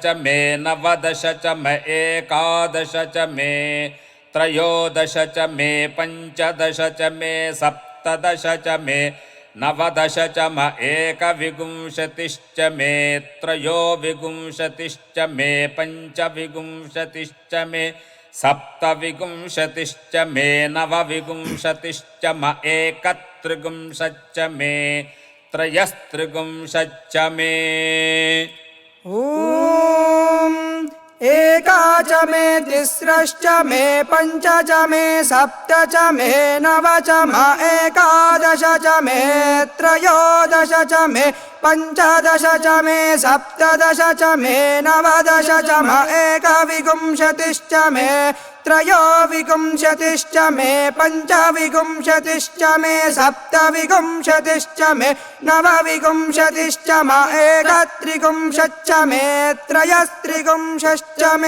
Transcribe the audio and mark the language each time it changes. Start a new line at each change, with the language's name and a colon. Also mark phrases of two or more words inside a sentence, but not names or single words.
Sanskrit: మే నవదశ చ మే ఏకాదశ చ మే త్రయోదశ చ మే పంచదశ చ మే సప్తదశ చ మే నవదశ చ మ ఏకవింశతిశ్చ మే త్రయోవింశతిశ్చ మే పంచవింశతిశ్చ మే సప్తవింశతిశ్చ మే నవవింశతిశ్చ మ ఏకత్రిగుంశచ్చ మే త్రయస్త్రిగుంశచ్చ మే. ॐ एका च मे तिस्रश्च मे पञ्च च मे सप्त च मे नव च म एकादश च मे त्रयोदश च मे पञ्चदश च मे सप्तदश च मे नवदश च म एकविंशतिश्च मे त्रयोविंशतिश्च मे पञ्चविंशतिश्च मे सप्तविंशतिश्च मे नवविंशतिश्च म एकत्रिंशच्च मे त्रयस्त्रिंशच्च मे